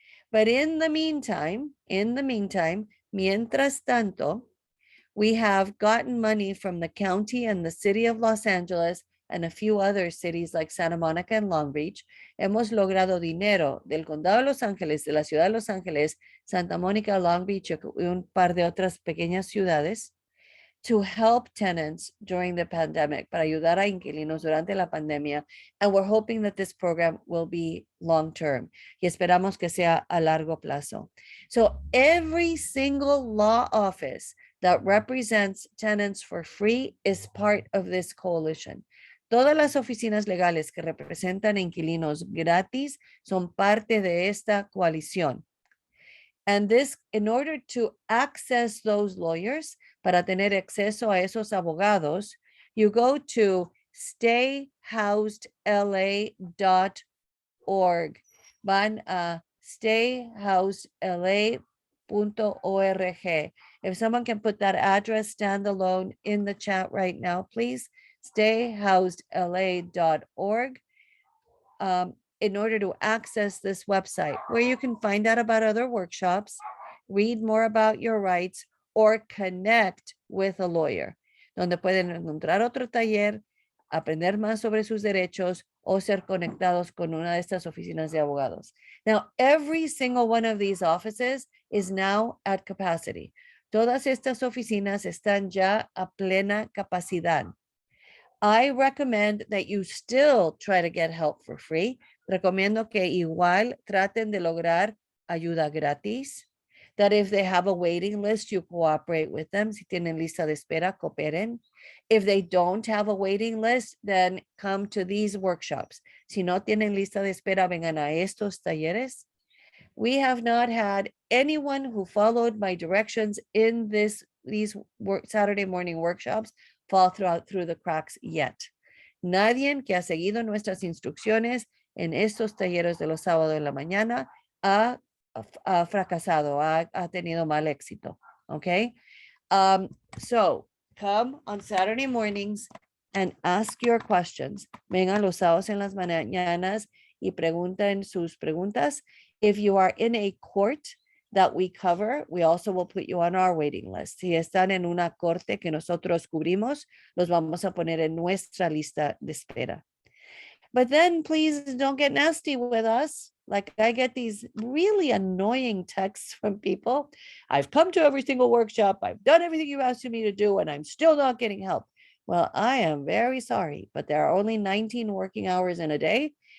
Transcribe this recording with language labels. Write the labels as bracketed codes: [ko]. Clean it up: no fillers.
[en] But in the meantime, [es] mientras tanto, [en] we have gotten money from the county and the city of Los Angeles and a few other cities like Santa Monica and Long Beach. [es] Hemos logrado dinero del condado de Los Ángeles, de la ciudad de Los Ángeles, Santa Monica, Long Beach y un par de otras pequeñas ciudades [en] to help tenants during the pandemic, [es] para ayudar a inquilinos durante la pandemia. [en] And we're hoping that this program will be long-term. [es] Y esperamos que sea a largo plazo. [en] So every single law office that represents tenants for free is part of this coalition. [es] Todas las oficinas legales que representan inquilinos gratis son parte de esta coalición. [en] And this, in order to access those lawyers, [es] para tener acceso a esos abogados, [en] you go to stayhousedla.org. [es] Van a stayhousedla.org. [en] If someone can put that address standalone in the chat right now, please. Stayhousedla.org. In order to access this website, where you can find out about other workshops, read more about your rights, or connect with a lawyer, [es] donde pueden encontrar otro taller, aprender más sobre sus derechos, o ser conectados con una de estas oficinas de abogados. [en] Now, every single one of these offices is now at capacity. [es] Todas estas oficinas están ya a plena capacidad. [en] I recommend that you still try to get help for free. [es] Recomiendo que igual traten de lograr ayuda gratis. [en] That if they have a waiting list, you cooperate with them. [es] Si tienen lista de espera, cooperen. [en] If they don't have a waiting list, then come to these workshops. [es] Si no tienen lista de espera, vengan a estos talleres. [en] We have not had anyone who followed my directions in these Saturday morning workshops fall through the cracks yet. [es] Nadie que ha seguido nuestras instrucciones en estos talleres de los sábados en la mañana ha fracasado, ha tenido mal éxito. [en] Okay. So come on Saturday mornings and ask your questions. [es] Vengan los sábados en las mañanas y pregunten sus preguntas. [en] If you are in a court that we cover, we also will put you on our waiting list. [es] Si están en una corte que nosotros cubrimos, los vamos a poner en nuestra lista de espera. [en] But then please don't get nasty with us. Like I get these really annoying texts from people. I've come to every single workshop. I've done everything you asked me to do, and I'm still not getting help. Well, I am very sorry, but there are only 19 working hours in a day.